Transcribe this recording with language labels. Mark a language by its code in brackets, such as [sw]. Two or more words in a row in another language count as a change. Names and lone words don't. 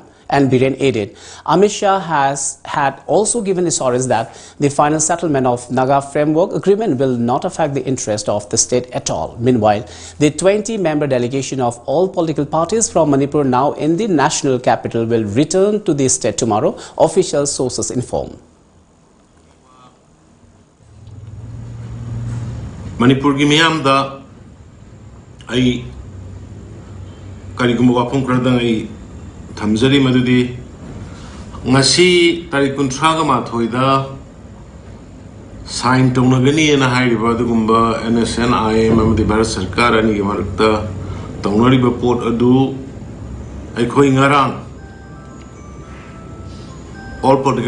[en] And Biren added, Amit Shah had also given assurance that the final settlement of Naga Framework Agreement will not affect the interest of the state at all. Meanwhile, the 20-member delegation of all political parties from Manipur, now in the national capital, will return to the state tomorrow, official sources inform. [mni] Manipur ki miyam da ay karigum wapung kradang ay thamjari madudi ngasi tarik 30 ga mathoi da sign tonagani na hairiba dugumba NSNI amadi Bharat Sarkar ani gi marakta tonariba port adu aikhoi ngarang [en] all political